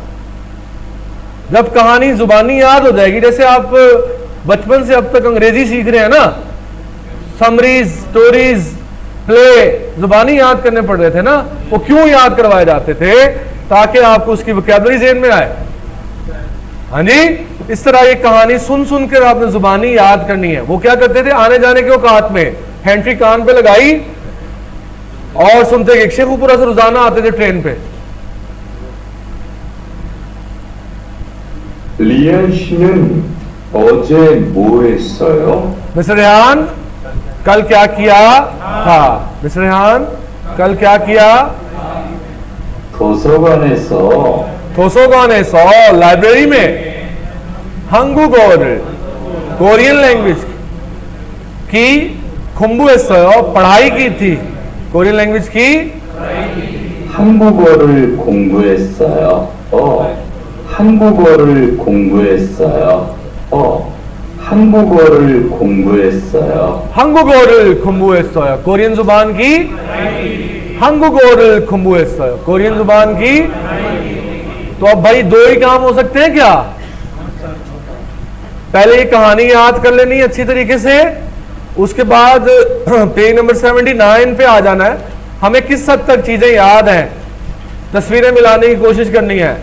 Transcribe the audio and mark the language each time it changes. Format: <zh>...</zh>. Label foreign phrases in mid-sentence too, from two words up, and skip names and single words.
<ur>جب کہانی زبانی یاد ہو جائے گی، جیسے آپ بچپن سے اب تک انگریزی سیکھ رہے ہیں نا,</ur> <en>summaries, stories, play</en> <ur>زبانی یاد کرنے پڑ رہے تھے نا، وہ کیوں یاد کروائے جاتے تھے? تاکہ آپ کو اس کی ووکیبلری ذہن میں آئے۔ ہاں جی، اس طرح یہ کہانی سن سن کر آپ نے زبانی یاد کرنی ہے. وہ کیا کرتے تھے? آنے جانے کے اوقات میں ہینٹری کان پہ لگائی اور سنتے کہ شیخوپورہ سے روزانہ آتے تھے ٹرین پہ.</ur> <ko>리안 씨는 어제 뭐 했어요?</ko> <ur>مسٹر ریحان، کل کیا کیا تھا? مسٹر ریحان، کل کیا کیا? 도서관에서 لائبریری میں 한국어를</ur> <en>Korean language</en> <ur>کی 공부했어요، پڑھائی کی تھی.</ur> <en>Korean language</en> <ur>کی</ur> <ko>한국어를 공부했어요. 한국어를 공부했어요. 한국어를 공부했어요. 한국어를 공부했어요।</ko> <ur>کورین زبان کی</ur> <ko>한국어를 공부했어요।</ko> <ur>کورین زبان کی. تو اب بھائی دو ہی کام ہو سکتے ہیں کیا? پہلے یہ کہانی یاد کر لینی اچھی طریقے سے، اس کے بعد پیج نمبر 79 پہ آ جانا ہے. ہمیں کس حد تک چیزیں یاد ہیں، تصویریں ملانے کی کوشش کرنی ہے.</ur>